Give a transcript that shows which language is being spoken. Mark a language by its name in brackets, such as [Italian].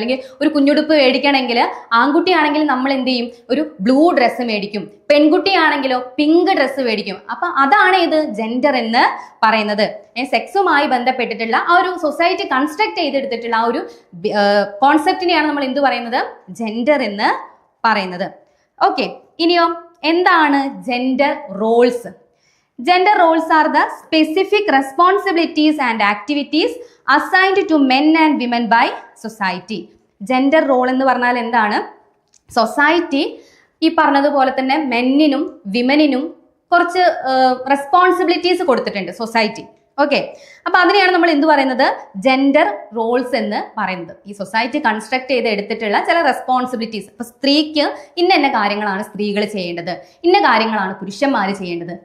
[Malayalam] അല്ലെങ്കിൽ ഒരു കുഞ്ഞുടുപ്പ് മേടിക്കണമെങ്കിൽ ആൺകുട്ടിയാണെങ്കിൽ നമ്മൾ എന്ത് ചെയ്യും, ഒരു ബ്ലൂ ഡ്രസ്സ് മേടിക്കും, പെൺകുട്ടിയാണെങ്കിലോ പിങ്ക് ഡ്രസ്സ് മേടിക്കും. അപ്പൊ അതാണ് ഇത് ജെൻഡർ എന്ന് പറയുന്നത്. സെക്സുമായി ബന്ധപ്പെട്ടിട്ടുള്ള ആ ഒരു സൊസൈറ്റി കൺസ്ട്രക്ട് ചെയ്തെടുത്തിട്ടുള്ള ആ ഒരു കോൺസെപ്റ്റിനെയാണ് നമ്മൾ എന്ത് പറയുന്നത്, ജെൻഡർ എന്ന് പറയുന്നത്. ഓക്കെ, ഇനിയോ എന്താണ് gender roles? [English] Gender roles are the specific responsibilities and activities assigned to men and women by society. [Malayalam] Gender role എന്ന് പറഞ്ഞാൽ എന്താണ്, സൊസൈറ്റി ഈ പറഞ്ഞതുപോലെ തന്നെ മെന്നിനും വിമനിനും കുറച്ച് റെസ്പോൺസിബിലിറ്റീസ് കൊടുത്തിട്ടുണ്ട് സൊസൈറ്റി. ഓക്കെ, അപ്പൊ അതിനെയാണ് നമ്മൾ എന്ത് പറയുന്നത്, ജെൻഡർ റോൾസ് എന്ന് പറയുന്നത്. ഈ സൊസൈറ്റി കൺസ്ട്രക്ട് ചെയ്ത് എടുത്തിട്ടുള്ള ചില റെസ്പോൺസിബിലിറ്റീസ്. അപ്പൊ സ്ത്രീക്ക് ഇന്ന കാര്യങ്ങളാണ് സ്ത്രീകൾ ചെയ്യേണ്ടത്, ഇന്ന കാര്യങ്ങളാണ് പുരുഷന്മാർ ചെയ്യേണ്ടത്.